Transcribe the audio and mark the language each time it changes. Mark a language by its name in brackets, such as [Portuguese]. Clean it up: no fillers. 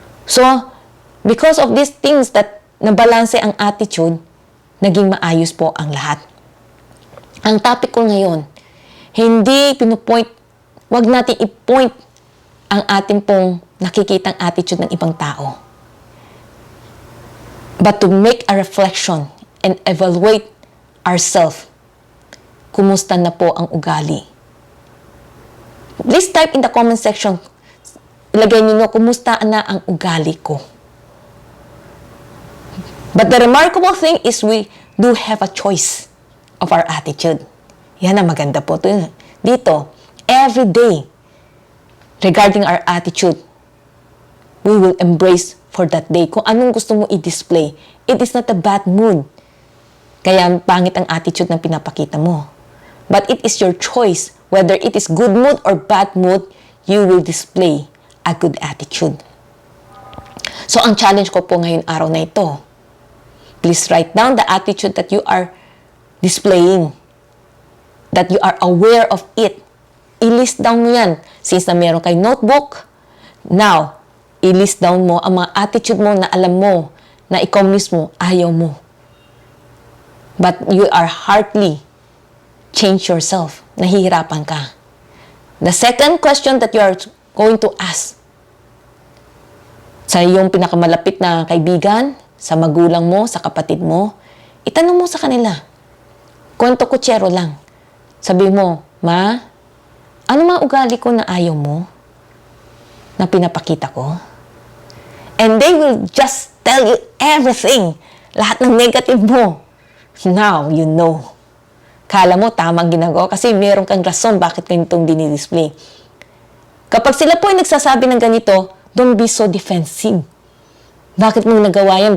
[English] So, because of these things that [Filipino] nabalanse ang attitude, naging maayos po ang lahat. Ang topic ko ngayon, hindi pinupoint wag natin i-point ang ating pong nakikitang attitude ng ibang tao. [English] But to make a reflection and evaluate ourselves. [Filipino] Kumusta na po ang ugali? [English] Please type in the comment section. [Filipino] Ilagay niyo, kumusta na ang ugali ko? [English] But the remarkable thing is we do have a choice of our attitude. [Filipino] Yan ang maganda po dito. [English] Every day, regarding our attitude, we will embrace for that day. [Filipino] Kung anong gusto mo i-display, [English] it is not a bad mood. [Filipino] Kaya pangit ang attitude na pinapakita mo. [English] But it is your choice, whether it is good mood or bad mood, you will display a good attitude. So, [Filipino] ang challenge ko po ngayon araw na ito, [English] please write down the attitude that you are displaying, that you are aware of it. [Filipino] I-list down mo yan. Since na meron kay notebook, now, i-list down mo ang mga attitude mo na alam mo, na ikaw mismo, ayaw mo. [English] But you are hardly change yourself. [Filipino] Nahihirapan ka. [English] The second question that you are going to ask [Filipino] sa iyong pinakamalapit na kaibigan, sa magulang mo, sa kapatid mo, itanong mo sa kanila. Kwento kutsero lang. Sabi mo, Ma, ano mga ugali ko na ayaw mo? Na pinapakita ko? [English] And they will just tell you everything. [Filipino] Lahat ng negative mo. [English] Now, you know. [Filipino] Kala mo, tamang ginagawa kasi meron kang rason bakit ganitong dinidisplay. Kapag sila po ay nagsasabi ng ganito, [English] don't be so defensive. [Filipino] Bakit mo nagawa yan?